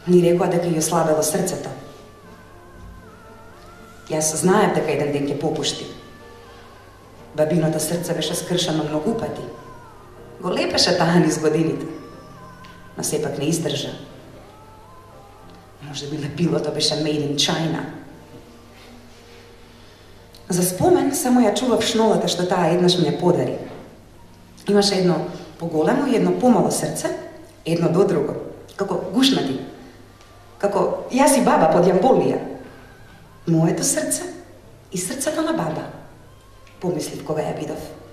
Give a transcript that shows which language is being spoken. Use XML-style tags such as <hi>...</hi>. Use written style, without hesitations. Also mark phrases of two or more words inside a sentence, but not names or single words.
<mk>Ни рекоа дека ја слабело срцето. Јас знаев дека еден ден ќе попушти. Бабиното срце беше скршено многу пати. Го лепеше таа низ годините, но сепак не издржа. Може би лепилото беше</mk> <en>made in China.</en> <mk>За спомен само ја чував шнолата што таа еднаш ми ја подари. Имаше едно поголемо и едно помало срце, едно до друго, како гушнати. Како јас и баба под јамболија. Моето срце и срцето на баба, помислив кога ја видов.</mk>